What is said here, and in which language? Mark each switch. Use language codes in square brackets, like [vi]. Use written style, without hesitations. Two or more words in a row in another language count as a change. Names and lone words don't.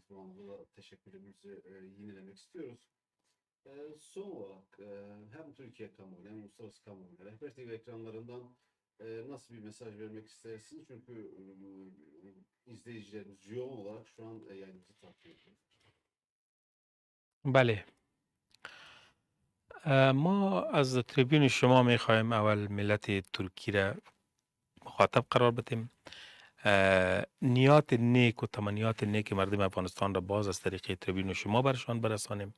[tr] Bu anlamda teşekkürlerimizi yinelemek istiyoruz. Son olarak hem Türkiye kamuoyuna hem uluslararası kamuoyuna Rehber TV ekranlarından nasıl bir mesaj vermek istersiniz? Çünkü izleyicilerimiz yoğun olarak şu an yayınımızı takip ediyor. [fa] بله، ما از تریبیون شما میخواهیم اول ملت ترکی را مخاطب قرار بدیم. نیات نیک و تمنیات نیک مردم افغانستان را باز از طریق تریبیون شما برشان برسانیم.